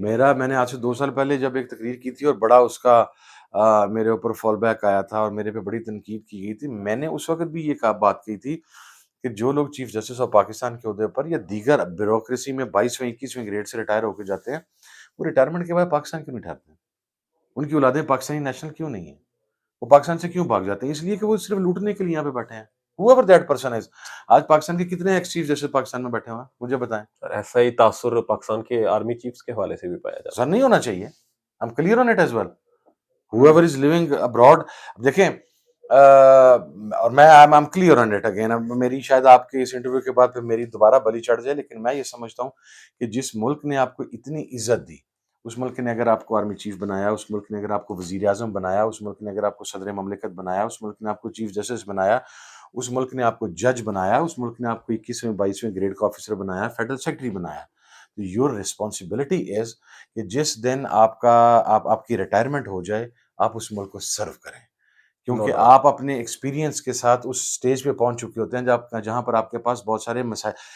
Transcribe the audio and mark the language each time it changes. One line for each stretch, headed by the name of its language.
Urdu: میں نے آج سے 2 سال پہلے جب ایک تقریر کی تھی اور بڑا اس کا میرے اوپر فال بیک آیا تھا اور میرے پہ بڑی تنقید کی گئی تھی، میں نے اس وقت بھی یہ بات کی تھی کہ جو لوگ چیف جسٹس آف پاکستان کے عہدے پر یا دیگر بیوروکریسی میں 22ویں 21ویں گریڈ سے ریٹائر ہو کے جاتے ہیں، وہ ریٹائرمنٹ کے بعد پاکستان کیوں نہیں ٹھہرتے ہیں؟ ان کی اولادیں پاکستانی نیشنل کیوں نہیں ہیں؟ وہ پاکستان سے کیوں بھاگ جاتے ہیں؟ اس لیے کہ وہ صرف لوٹنے کے لیے یہاں پہ بیٹھے ہیں.
English: whoever that person is.
Urdu: آج پاکستان کے کتنے ایکس چیف جسٹس پاکستان میں بیٹھے ہوئے ہیں مجھے بتائیں. سر ایسا ہی تاثر پاکستان کے آرمی چیفز کے حوالے سے بھی پایا جاتا سر نہیں ہونا چاہیے.
English: I'm clear on it as well. whoever is living abroad.
Urdu: دیکھیں اور میں
English: I'm clear on it again.
Urdu: اب میری شاید آپ کے اس انٹرویو کے بعد پھر میری دوبارہ بلی چڑھ جائے، لیکن میں یہ سمجھتا ہوں کہ جس ملک نے آپ کو اتنی عزت دی، اس ملک نے اگر آپ کو آرمی چیف بنایا، اس ملک نے اگر آپ کو وزیر اعظم بنایا، اس ملک نے اگر آپ کو صدر مملکت بنایا، اس ملک نے آپ کو چیف جسٹس بنایا، اس ملک نے آپ کو جج بنایا، اس ملک نے آپ کو 21ویں 22ویں گریڈ کا آفیسر بنایا، فیڈرل سیکرٹری بنایا، تو
English: your responsibility is
Urdu: کہ جس دن آپ کی ریٹائرمنٹ ہو جائے آپ اس ملک کو سرو کریں، کیونکہ آپ اپنے ایکسپیرینس کے ساتھ اس سٹیج پہ پہنچ چکے ہوتے ہیں جہاں پر آپ کے پاس بہت سارے مسائل.